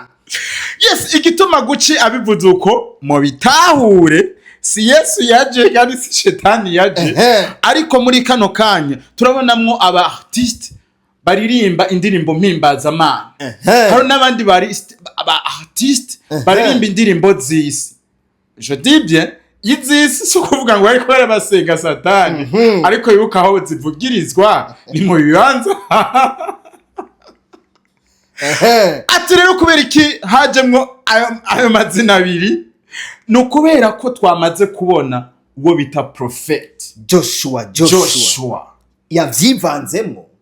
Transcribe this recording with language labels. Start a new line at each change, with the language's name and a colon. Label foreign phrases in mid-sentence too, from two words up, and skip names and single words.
Rundi: Yes, igituma Gucci abivuze uko mu bitahure si Yesu yaje kandi si Shetani yaje. Ariko muri kano kanya turabonamwo aba artiste baririmba indirimbo mpimbaza Imana. Hari n'abandi aba artiste baririmba indirimbo z'isi.
French: Je dis bien
Rundi: izisi so kuvuga ngo ariko barabasenga Satani, ariko yuko aho zivugirizwa ni mu bibanza. Ati rero kubera iki hajemwo ayo mazina abiri, nukubera ko twamaze kubona uwo bita Prophet Joshua yavyivanzemwo